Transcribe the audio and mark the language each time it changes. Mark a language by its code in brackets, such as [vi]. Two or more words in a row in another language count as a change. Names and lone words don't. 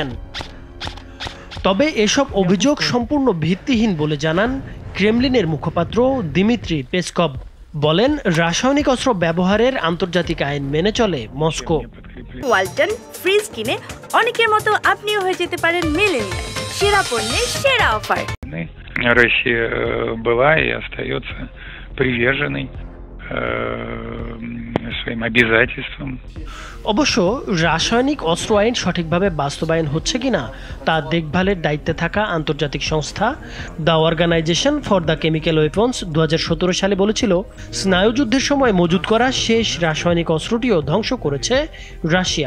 [bn] তবে এসব অভিযোগ সম্পূর্ণ ভিত্তিহীন বলে জানান ক্রেমলিনের মুখপাত্র দিমিত্রি পেসকভ। বলেন, রাসায়নিক অস্ত্র ব্যবহারের আন্তর্জাতিক আইন মেনে চলে মস্কো। ওয়ালটন ফ্রিজ কিনে অনেকের মতো আপনিও হয়ে যেতে পারেন মিলেনিয়াল। সেরা পণ্যের সেরা অফার। [ru] Россия была и остается приверженной своим обязательствам. [bn] অবশ্য রাসায়নিক অস্ত্র আইন সঠিকভাবে বাস্তবায়ন হচ্ছে কিনা তা দেখভালের দায়িত্বে থাকা আন্তর্জাতিক সংস্থা দ্য অর্গানাইজেশন ফর দ্য কেমিক্যাল ওয়েপন্স 2017 সালে বলেছিল, স্নায়ুযুদ্ধের সময় মজুত করা শেষ রাসায়নিক অস্ত্রটিও ধ্বংস করেছে রাশিয়া।